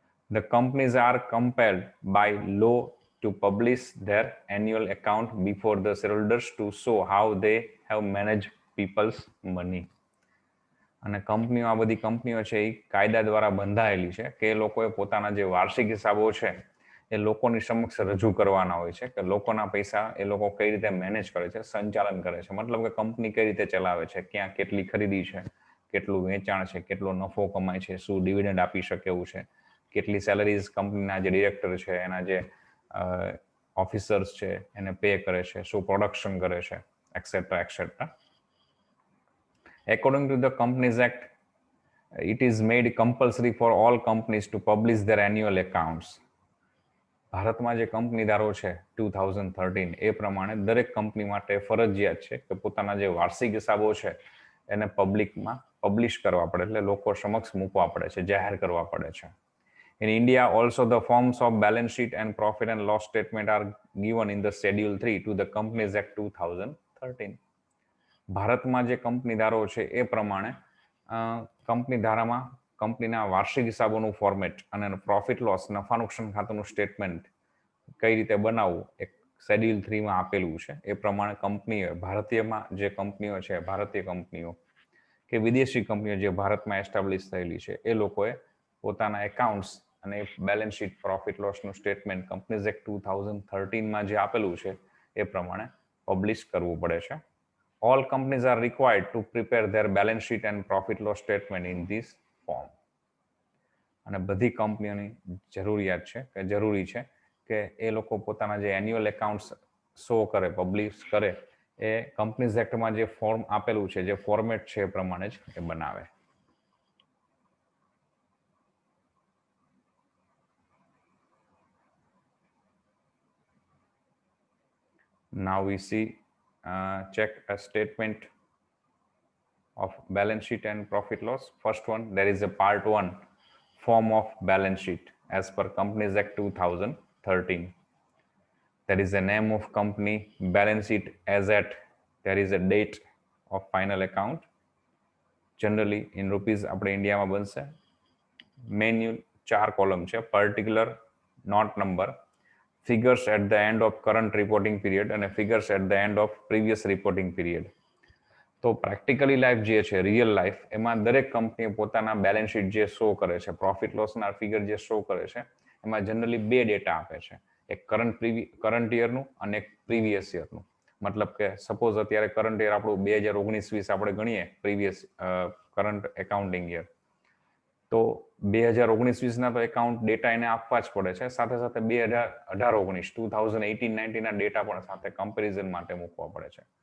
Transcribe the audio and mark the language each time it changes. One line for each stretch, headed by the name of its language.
English: The companies are compelled by law to publish their annual account before the shareholders to show how they have managed people's money.
Gujarati: અને કંપનીઓ, આ બધી કંપનીઓ છે એ કાયદા દ્વારા બંધાયેલી છે કે એ લોકોએ પોતાના જે વાર્ષિક હિસાબો છે એ લોકોની સમક્ષ રજૂ કરવાના હોય છે કે લોકોના પૈસા એ લોકો કઈ રીતે મેનેજ કરે છે, સંચાલન કરે છે. મતલબ કે કંપની કઈ રીતે ચલાવે છે, ક્યાં કેટલી ખરીદી છે, કેટલું વેચાણ છે, કેટલો નફો કમાય છે, શું ડિવિડન્ડ આપી શકે એવું છે, કેટલી સેલરીઝ કંપનીના જે ડિરેક્ટર છે, એના જે ઓફિસર્સ છે એને પે કરે છે, શું પ્રોડક્શન કરે છે, et cetera et cetera.
English: According to the Companies Act, it is made compulsory for all companies to publish their annual accounts.
Gujarati: ભારતમાં જે કંપની ધારો છે 2013 એ પ્રમાણે દરેક કંપની માટે ફરજિયાત છે કે પોતાના જે વાર્ષિક હિસાબો છે એને પબ્લિકમાં પબ્લિશ કરવા પડે, એટલે લોકો સમક્ષ મૂકવા પડે છે, જાહેર કરવા પડે છે.
English: In India, also the forms of balance sheet and profit and loss statement are given in the Schedule 3 to the Companies Act 2013.
Gujarati: ભારતમાં જે કંપની ધારો છે એ પ્રમાણે કંપની ધારામાં કંપનીના વાર્ષિક હિસાબોનું ફોર્મેટ અને પ્રોફિટ લોસ, નફા નુકસાન ખાતાનું સ્ટેટમેન્ટ કઈ રીતે બનાવવું એક શેડ્યુલ 3માં આપેલું છે. એ પ્રમાણે કંપનીઓ, ભારતીયમાં જે કંપનીઓ છે, ભારતીય કંપનીઓ કે વિદેશી કંપનીઓ જે ભારતમાં એસ્ટાબ્લિશ થયેલી છે, એ લોકોએ પોતાના એકાઉન્ટ્સ અને balance sheet profit લોસનું statement companies act 2013માં જે આપેલું છે એ પ્રમાણે પબ્લિશ કરવું પડે છે.
English: All companies are required to prepare their balance sheet and profit loss statement in this form.
Gujarati: અને બધી કંપનીઓની જરૂરિયાત છે કે જરૂરી છે કે એ લોકો પોતાના જે એન્યુઅલ એકાઉન્ટ્સ શો કરે, પબ્લિશ કરે, એ કંપનીઝ એક્ટમાં જે ફોર્મ આપેલું છે, જે ફોર્મેટ છે એ પ્રમાણે જ એ બનાવે.
English: Now we see check a statement of balance sheet and profit loss. First one, there is a part 1 form of balance sheet as per Companies Act 2013. There is a name of company, balance sheet as at, there is a date of final account. Generally in rupees
Gujarati: આપણે ઇન્ડિયામાં બનશે. Menu 4 column છે, particular, not number,
English: figures at the end of current reporting period અને figures at the end of previous reporting period.
Gujarati: તો practically life જે છે, real life, એમાં દરેક કંપની પોતાના બેલેન્સ શીટ જે શો કરે છે, પ્રોફિટ લોસના ફિગર જે શો કરે છે, એમાં જનરલી બે ડેટા આપે છે, એક કરંટ યરનું અને એક પ્રીવિયસ યરનું. મતલબ કે સપોઝ અત્યારે કરંટ યર આપણું 2019-20 આપણે ગણીએ, પ્રીવિયસ કરંટ એકાઉન્ટિંગ યર, તો 2019-20ના તો એકાઉન્ટ ડેટા એને આપવા જ પડે છે, સાથે સાથે 2018-19 2018-19ના ડેટા પણ સાથે કમ્પેરિઝન માટે મૂકવા પડે છે,